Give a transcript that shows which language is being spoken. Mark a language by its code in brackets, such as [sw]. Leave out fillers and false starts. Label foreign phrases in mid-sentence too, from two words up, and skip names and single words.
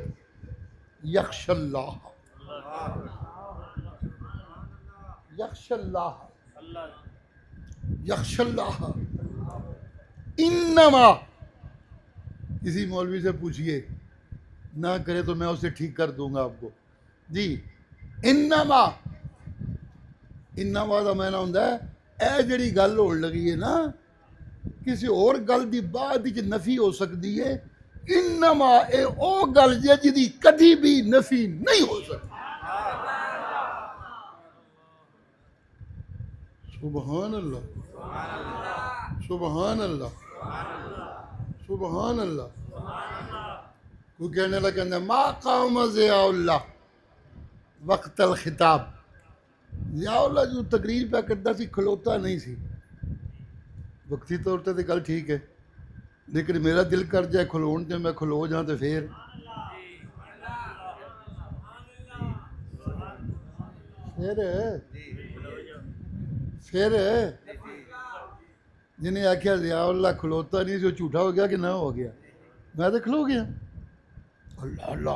[ur] یخش اللہ، یخش اللہ، یخش اللہ. انما، کسی مولوی سے پوچھئے، نہ کرے تو میں اسے ٹھیک کر دوں گا آپ کو. [pa] جی انما، انما دا معنی ہوندا ہے اے جڑی گل ہون لگی ہے نا، کسی اور گل دی بعد وچ نفی ہو سکتی ہے. انما اے او گل جے جدی کدی بھی نفی نہیں ہو سکتی. [ar] سبحان اللہ، سبحان اللہ، سبحان اللہ. [ur] کوئی کہنے لگا کہ [ar] ما قام ضیاء اللہ وقت الخطاب. [pa] ضیاء اللہ جو تقریر پہ کرتا سی کھلوتا نہیں سی. وقتی طور تے گل ٹھیک ہے، لیکن میرا دل کر جائے کھلون تے میں کھلو جاں تے پھر جنہیں آخیا ضیاء اللہ کھلوتا نہیں سی، وہ جھوٹا ہو گیا کہ نہ ہو گیا؟ میں تو کھلو گیا. [ar] اللہ اللہ.